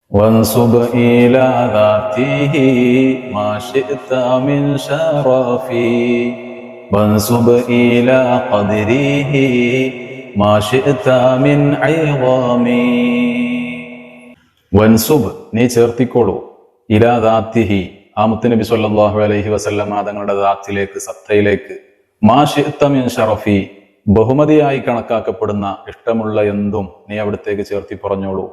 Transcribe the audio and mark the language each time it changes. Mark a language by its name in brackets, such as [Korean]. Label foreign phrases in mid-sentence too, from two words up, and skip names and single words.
[Arabic] وانسب إلى ذاته ما شئت من شرف وانسب إلى قدره ما شئت من عظام. [Malayalam] വൻസുബ്, നീ ചേർത്തിക്കോളൂ, [Arabic] إلى ذاته, [Malayalam] ആ മുത്തുനബി [Arabic] صلى الله عليه وسلم [Malayalam] തങ്ങളുടെ ദാത്തിലേക്ക്, സത്തയിലേക്ക്, [Arabic] ما شئت من شرف, [Malayalam] ബഹുമതിയായി കണക്കാക്കപ്പെടുന്ന ഇഷ്ടമുള്ള എന്തും നീ അവിടത്തേക്ക് ചേർത്തി പറഞ്ഞോളൂ.